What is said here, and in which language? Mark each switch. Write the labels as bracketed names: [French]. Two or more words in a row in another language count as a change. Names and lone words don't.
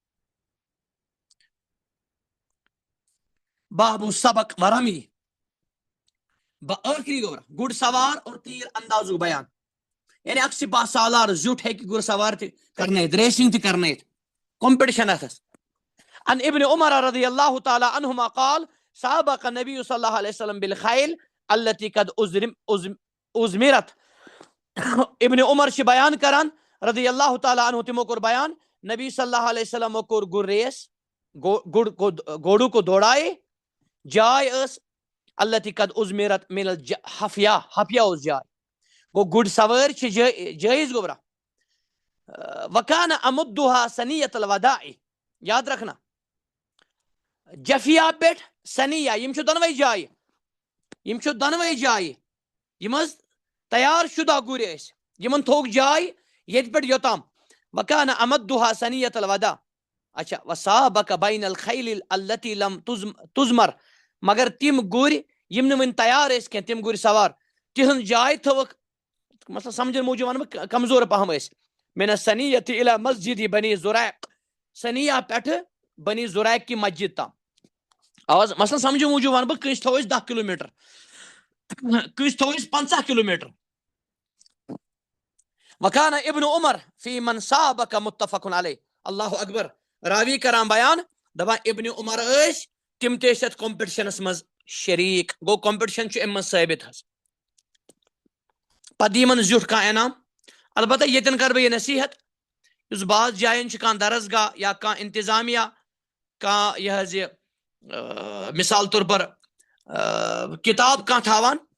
[Arabic] باب السبق ورمی، [Kashmiri] ٲخری گوبرا گُر سوار اور تیر اندازُک بیان. یعنی اکھ سپاہ سالار زیُٹھ ہیٚکہِ گُر سوار تہِ کرنٲیِتھ، ریسنگ تہِ کرنٲیِتھ، کمپٹیشن اتھس. [Arabic] ان ابن عمر رضی اللہ تعالیٰ عنہما قال سابق نبی صلی اللہ علیہ وسلم بالخیل التي قد ازمرت. [Kashmiri] ابن عمر چھِ بیان کران [Arabic] رضی اللہ تعالیٰ عنہ، [Kashmiri] تِمو کوٚر بیان نبی صلی اللہ علیہ وسلمو کوٚر گُر ریس، [Urdu] گھوڑو کو دوڑائے. [Kashmiri] جاے ٲس [Arabic] التي قد ازمرت من الحفیہ، [Kashmiri] حفیہ اوس جاے. گوٚو گُرۍ سوٲرۍ چھِ جٲیز گوبرا. [Arabic] وکان امدها ثنیۃ الوداع، [Kashmiri] یاد رکھنا جفیا پٮ۪ٹھ سنیا یِم چھِ دۄنوَے جایہِ یِم حظ تیار شُدہ گُرۍ ٲسۍ یِمن تھوٚوُکھ جاے ییٚتہِ پٮ۪ٹھ یوٚتام [Arabic] وکان امدُہا سنیت الوداع [Kashmiri] اچھا [Arabic] وصابک بین الخیل التی لم تزمر [Kashmiri] مگر تِم گُرۍ یِم نہٕ وٕنہِ تیار ٲسۍ کینٛہہ تِم گُرۍ سوار تِہنٛز جاے تھٲوٕکھ مطلب سمجھن موٗجوٗب وَنہٕ بہٕ کمزور پہم ٲسۍ [Arabic] من سنیت الی مسجد بنی زُریق [Kashmiri] سنیا پٮ۪ٹھٕ بنی زُریق کی مسجد تام آواز مثلاً سمجھن موٗجوٗب وَنہٕ بہٕ کٲنٛسہِ تھوٚو أسۍ 10 کِلوٗمیٖٹر کٲنٛسہِ تھوٚو أسۍ 50 کِلوٗمیٖٹر [Arabic] وکانہ ابن عمر فی من صابک متفق علیہ اللہ اکبر [Kashmiri] راوی کران بیان دپان ابن عمر ٲسۍ تِم تہِ ٲسۍ اتھ کمپٹشنس منٛز شریٖک گوٚو کمپٹشن چھُ امہِ منٛز ثٲبت حظ پتہٕ یِمن زیُٹھ کانٛہہ انعام البتہ ییٚتٮ۪ن کرٕ بہٕ یہِ نصیحت یُس بعض جاین چھُ کانٛہہ درسگاہ یا کانٛہہ انتظامیہ کانٛہہ یہِ حظ یہِ مثال طور پر کِتاب کانٛہہ تھاوان